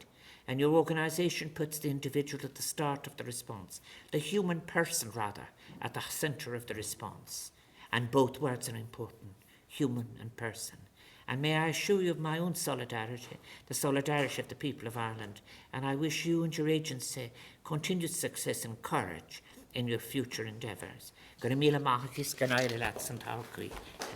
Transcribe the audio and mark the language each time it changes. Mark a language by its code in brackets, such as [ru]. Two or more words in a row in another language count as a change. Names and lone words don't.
[en] And your organisation puts the individual at the start of the response, the human person, rather, at the centre of the response. And both words are important, human and person. And may I assure you of my own solidarity, the solidarity of the people of Ireland, and I wish you and your agency continued success and courage in your future endeavours. [ga] Go raibh míle maith agus go n-éireann leat san todhchaí.